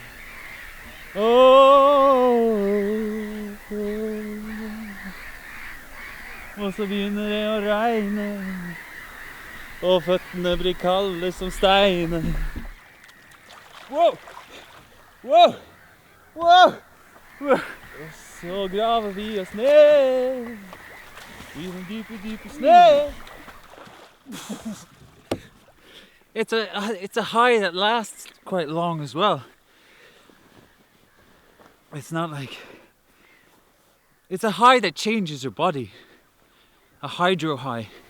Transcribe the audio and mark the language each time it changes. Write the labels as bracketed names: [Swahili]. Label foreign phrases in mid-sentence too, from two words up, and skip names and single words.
[Norwegian] Og så begynner det å regne, og føttene blir kalde som steiner. Wow! Wow! Wow! Og så graver vi oss ned i den dype, dype snø. [English] It's a high that lasts quite long as well. It's not like... It's a high that changes your body. A hydro high.